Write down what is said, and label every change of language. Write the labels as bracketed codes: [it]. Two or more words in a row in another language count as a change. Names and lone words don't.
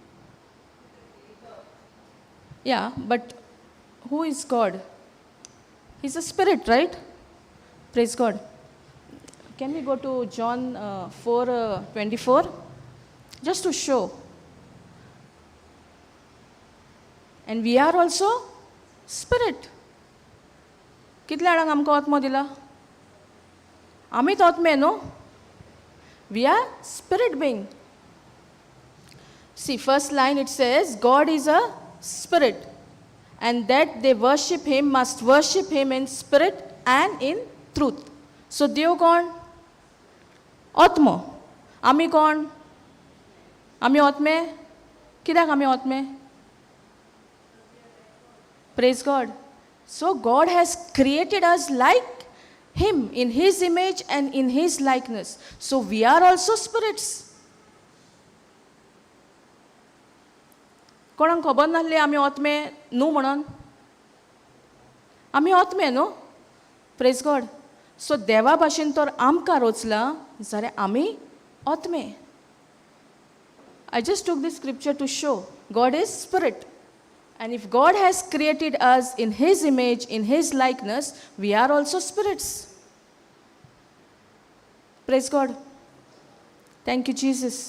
[en] Yeah, but who is God? He's a spirit, right? Praise God. Can we go to John 4:24? Just to show. And we are also spirit. [kok] कितल्या जाणांक आमकां आत्मो दिला? आमीच आत्मे न्हू? [en] We are spirit being. See, first line it says, God is a spirit, and that they worship him must worship him in spirit and in truth. So, [kok] देव कोण? आत्मो. आमी कोण? आमी आत्मे? कित्याक आमी आत्मे? [en] Praise God. So, God has created us like him, in his image and in his likeness. So, we are also spirits. [kok] कोणाक खबर नासली आमी आत्मे न्हू म्हणून? आमी आत्मे न्हू? [en] Praise God. [kok] सो देवा भाशेन तर आमकां रोचलां जाल्यार आमी आत्मे. [en] I just took this scripture to show God is spirit. And if God has created us in his image, in his likeness, we are also spirits. Praise God. Thank you, Jesus.